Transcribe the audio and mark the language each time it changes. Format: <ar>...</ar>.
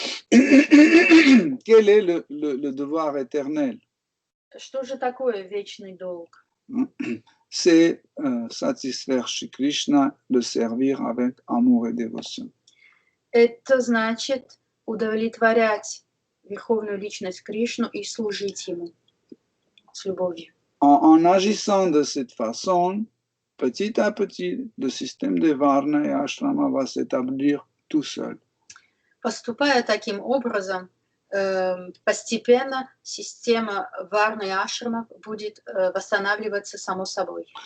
<fr>Quel est le devoir éternel?</fr> <ru>Что же такое вечный долг?</ru> <fr>C'est satisfaire Shri Krishna, le servir avec amour et dévotion.</fr> <ru>Это значит удовлетворять Верховную Личность Кришну и служить Ему с любовью.</ru> <fr>En agissant de cette façon, petit à petit, le système de Varna et Ashrama va s'établir tout seul.</fr> <ru>Поступая таким образом, постепенно система Варны и Ашрама будет восстанавливаться само собой.</ru>